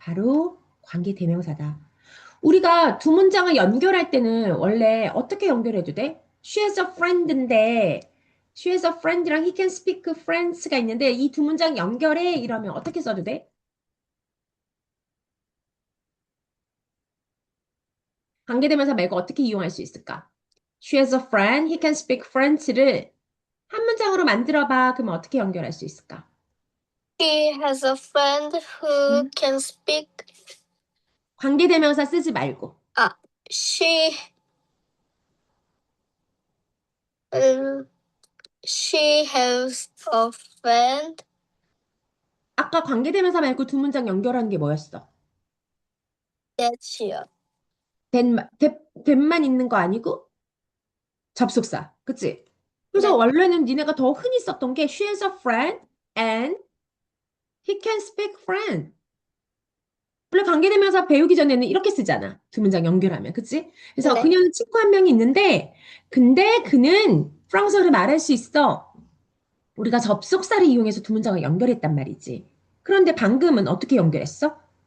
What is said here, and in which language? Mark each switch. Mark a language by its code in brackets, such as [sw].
[ko] 바로 관계대명사다. 우리가 두 문장을 연결할 때는 원래 어떻게 연결해도 돼? She has a friend 인데 She has a friend랑 He can speak French 가 있는데 이 두 문장 연결해 이러면 어떻게 써도 돼? 관계대명사 말고 어떻게 이용할 수 있을까? She has a friend, he can speak French 를 한 문장으로 만들어봐. 그러면 어떻게 연결할 수 있을까? [en] He has a friend who 음. can speak. [ko] 관계대명사 쓰지 말고. [en] 아, she um, she has a friend [ko] 아까 관계대명사 말고 두 문장 연결하는 게 뭐였어? that이요. that만 있는 거 아니고 접속사. 그치? 그래서 네. 원래는 니네가 더 흔히 썼던 게 she has a friend and he can speak French. 원래 관계대명사 배우기 전에는 이렇게 쓰잖아. 두 문장 연결하면. 그치? 그래서 네. 그녀는 친구 한 명이 있는데 근데 그는 프랑스어를 말할 수 있어. 우리가 접속사를 이용해서 두 문장을 연결했단 말이지. 그런데 방금은 어떻게 연결했어?